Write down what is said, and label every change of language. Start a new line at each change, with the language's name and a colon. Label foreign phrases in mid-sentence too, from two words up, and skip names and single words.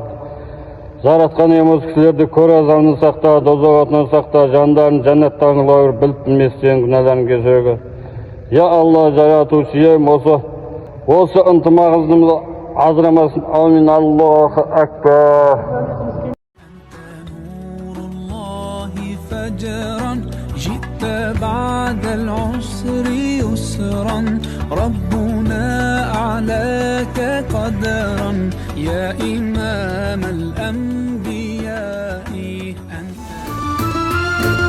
Kazakh: Жаратқан иеміз кісілерді көр азабынан сақта, дозақ отынан сақта, жандарын жәннаттан қылауыр, біліп білместен күнәларын кешіргі. Я Алла, жаратушы ием, осы ынтымағымызды азырамасын.
Arabic: آمين. الله أكبر. جئت بعد العسر يسرا ربنا أعلاك قدرا يا إمام الأنبياء أنت